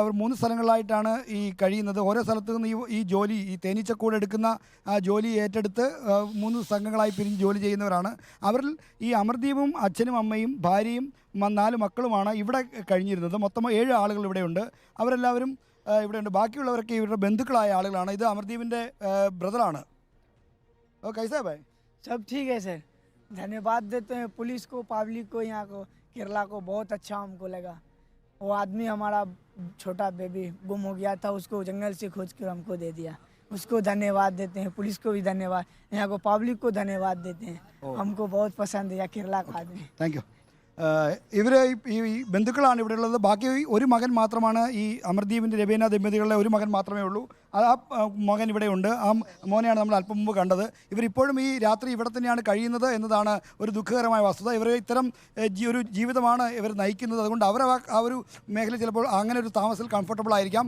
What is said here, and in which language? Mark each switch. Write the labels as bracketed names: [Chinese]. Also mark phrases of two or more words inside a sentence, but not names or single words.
[Malayalam] അവർ 3 സ്ഥലങ്ങളിലായിട്ടാണ് ഈ കഴിയുന്നത്. ഓരോ സ്ഥലത്തു നിന്ന് ഈ ജോലി, ഈ തേനീച്ചക്കൂട് എടുക്കുന്ന ജോലി ഏറ്റെടുത്ത് 3 സംഘങ്ങളായി പിരിഞ്ഞ് ജോലി ചെയ്യുന്നവരാണ്. അവരിൽ ഈ അമർദീപും അച്ഛനും അമ്മയും ഭാര്യയും 4 മക്കളുമാണ് ഇവിടെ കഴിഞ്ഞിരുന്നത്. മൊത്തം 7 ആളുകൾ ഇവിടെയുണ്ട്. അവരെല്ലാവരും ഇവിടെയുണ്ട്. ബാക്കിയുള്ളവരൊക്കെ ഇവരുടെ ബന്ധുക്കളായ ആളുകളാണ്. ഇത് അമർദീപിൻ്റെ ബ്രദറാണ്. [Hindi] कैसा भाई? सब ठीक है सर. धन्यवाद देते हैं पुलिस को, पब्लिक को, यहाँ को, केरला को. बहुत अच्छा हमको लगा. वो आदमी हमारा छोटा बेबी गुम हो गया था, उसको जंगल से खोज कर हमको दे दिया. उसको धन्यवाद देते हैं. पुलिस को भी धन्यवाद, यहाँ को पब्लिक को धन्यवाद देते हैं. हमको बहुत पसंद है केरला का आदमी. [English] thank you. [Malayalam] ഇവർ ഈ ബന്ധുക്കളാണ് ഇവിടെ ഉള്ളത്. ബാക്കി ഒരു മകൻ മാത്രമാണ്. ഈ അമർദീപിൻ്റെ രബീന ദമ്പതികളുടെ ഒരു മകൻ മാത്രമേ ഉള്ളൂ. ആ മകൻ ഇവിടെയുണ്ട്. ആ മോനെയാണ് നമ്മൾ അല്പം മുമ്പ് കണ്ടത്. ഇവരിപ്പോഴും ഈ രാത്രി ഇവിടെ തന്നെയാണ് കഴിയുന്നത് എന്നതാണ് ഒരു ദുഃഖകരമായ വസ്തുത. ഇവർ ഇത്തരം ഒരു ജീവിതമാണ് ഇവർ നയിക്കുന്നത്. അതുകൊണ്ട് അവർ ആ ഒരു മേഖല ചിലപ്പോൾ അങ്ങനെ ഒരു താമസത്തിൽ കംഫർട്ടബിൾ ആയിരിക്കാം.